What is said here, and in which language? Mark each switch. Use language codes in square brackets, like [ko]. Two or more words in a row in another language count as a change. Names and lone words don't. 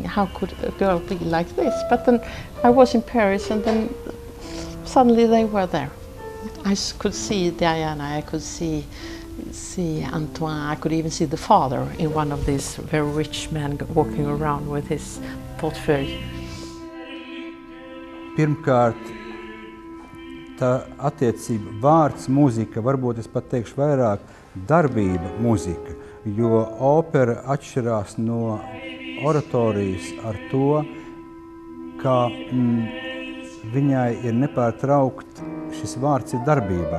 [en] How could a girl be like this? But then I was in Paris, and then suddenly they were there. I could see Diana, I could see Antoine, I could even see the father in one of these very rich men walking around with his portfolio. [lv] Pirmkārt, tā attiecība vārds, mūzika, varbūt es pat teikšu vairāk, darbība, mūzika, jo opera atšķirās no oratorijas ar to, ka viņai ir nepārtraukt šis vārds ir darbībā.